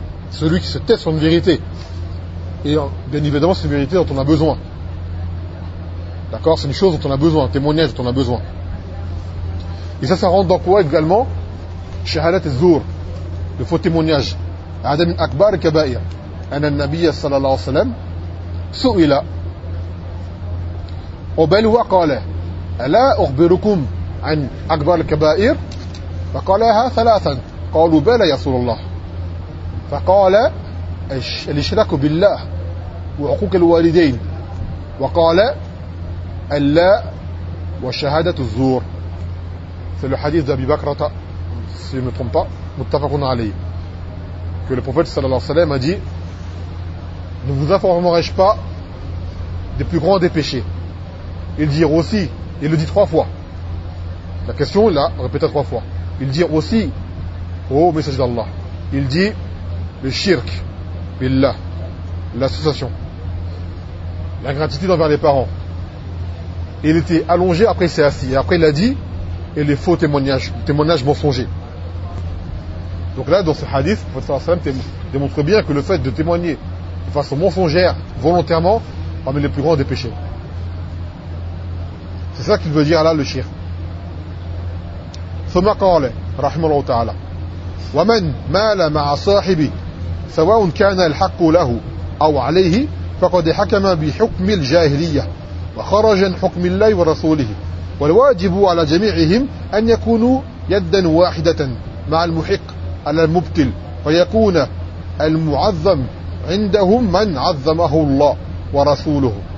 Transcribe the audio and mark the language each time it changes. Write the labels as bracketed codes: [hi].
[fr] Celui qui se tait sur une vérité. Et bien évidemment, c'est une vérité dont on a besoin. D'accord ? C'est une chose dont on a besoin, un témoignage dont on a besoin. Et ça rentre dans quoi également ? [ar] Shahadat al-Zur, [fr] le faux témoignage. [ar] Adam al-Akbar al-Kabair. أن النبي صلى الله عليه وسلم سئل وبل وقال ألا أخبركم عن أكبر الكبائر فقالها ثلاثا قالوا بلى يا رسول الله فقال الإشراك بالله وحقوق الوالدين وقال ألا وشهادة الزور في الحديث أبي بكرة متفق عليه [fr] que le prophète صلى الله عليه وسلم a dit: ne vous informerai-je pas des plus grands des péchés ? Il dit aussi, il le dit trois fois. La question, il la répéta trois fois. Il dit aussi, ô messager d'Allah, il dit le shirk, billah, l'association, l'ingratitude envers les parents. Il était allongé, après il s'est assis. Et après il a dit, et les faux témoignages, les témoignages mensongers. Donc là, dans ce hadith, le prophète démontre bien que le fait de témoigner de façon mensongère, volontairement, parmi les plus grands des péchés. C'est ça qu'il veut dire là, le shirk. [ar] ثم قال رحمه الله تعالى ومن مال مع صاحبه سواء كان الحق له أو عليه فقد حكم بحكم الجاهلية وخرج حكم الله ورسوله والواجب على جميعهم أن يكونوا يدا واحدة مع المحق على المبتل فيكون المعظم عندهم من عظمه الله ورسوله